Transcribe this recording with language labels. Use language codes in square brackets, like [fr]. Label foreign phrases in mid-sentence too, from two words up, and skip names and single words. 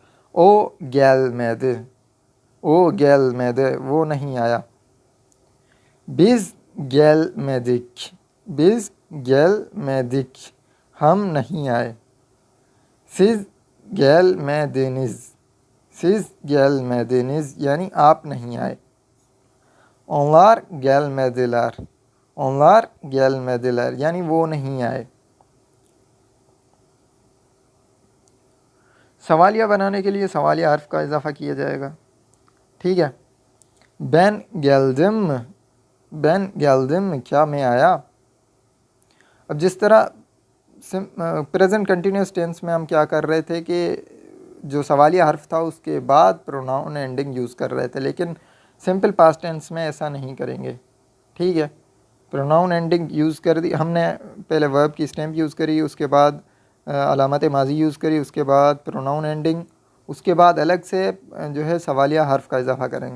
[tr] o gelmedi, o gelmedi [hi] वो नहीं आया। [tr] biz gelmedik, biz gelmedik [hi] हम नहीं आए। [tr] siz gelmediniz, siz gelmediniz [hi] यानी आप नहीं आए। [tr] onlar gelmediler, onlar gelmediler [hi] यानी वो नहीं आए। सवालिया बनाने के लिए सवालिया हर्फ का इजाफ़ा किया जाएगा। ठीक है, [tr] ben geldim, ben geldim [hi] क्या मैं आया। अब जिस तरह [en] present continuous tense [hi] में हम क्या कर रहे थे कि जो सवालिया हर्फ था उसके बाद [en] pronoun ending [hi] यूज़ कर रहे थे, लेकिन [en] simple past tense [hi] में ऐसा नहीं करेंगे। ठीक है, [en] pronoun ending [hi] यूज़ कर दी हमने, पहले वर्ब की स्टैम्प यूज़ करी, उसके बाद अलामत माजी यूज़ करी, उसके बाद [en] pronoun ending, [hi] उसके बाद अलग से जो है सवालिया हर्फ का इजाफ़ा करेंगे।